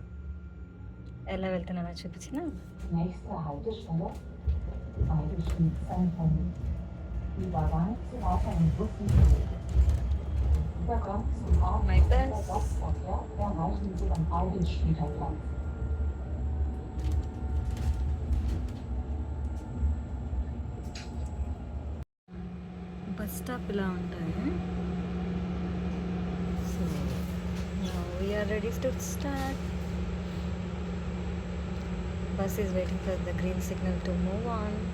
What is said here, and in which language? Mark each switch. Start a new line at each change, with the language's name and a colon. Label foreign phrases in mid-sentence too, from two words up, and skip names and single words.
Telugu: ఎలా వెళ్తున్నానో చూపించిన.
German: Nächste Haltestelle, Eidelschmied-Zentrum. Übergang zu weiteren Bussen. Übergang zum
English: My
German: Abendverkehr
English: best.
German: Busverkehr erreichen Sie am Eidelschmieder Platz.
English: bus stop
Telugu: ఇలా ఉంటాయి.
English: సో now we are ready to start. Bus is waiting for the green signal to move on.